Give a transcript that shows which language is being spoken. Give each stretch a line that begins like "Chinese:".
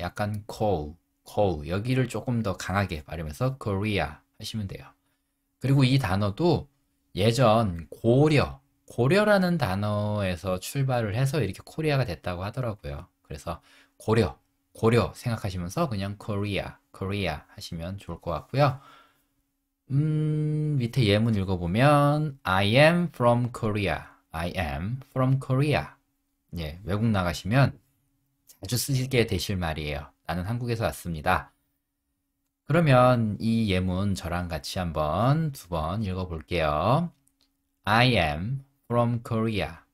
Korean: 약간 여기를 조금 더 강하게 발음해서 Korea 하시면 돼요. 그리고 이 단어도 예전 고려라는 단어에서 출발을 해서 이렇게 코리아가 됐다고 하더라고요. 그래서 고려 생각하시면서 그냥 Korea 하시면 좋을 것 같고요. 밑에 예문 읽어보면
English: I am from Korea. I am from Korea.
Korean: 예, 외국 나가시면 자주 쓰시게 되실 말이에요. 나는 한국에서 왔습니다. 그러면 이 예문 저랑 같이 한번 두 번 읽어볼게요.
English: I am from Korea.